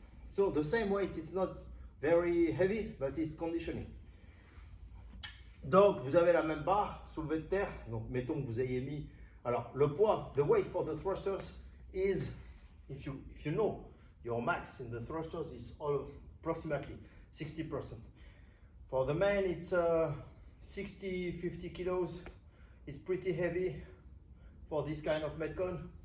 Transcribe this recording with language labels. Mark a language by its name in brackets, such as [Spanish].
[English] So the same weight, it's not very heavy, but it's conditioning. [French] Donc, vous avez la même barre soulevée de terre. Donc, mettons que vous ayez mis. Alors, le poids, [English] the weight for the thrusters is, if you know your max in the thrusters is approximately 60%. For the man, it's 60-50 kilos. It's pretty heavy for this kind of metcon.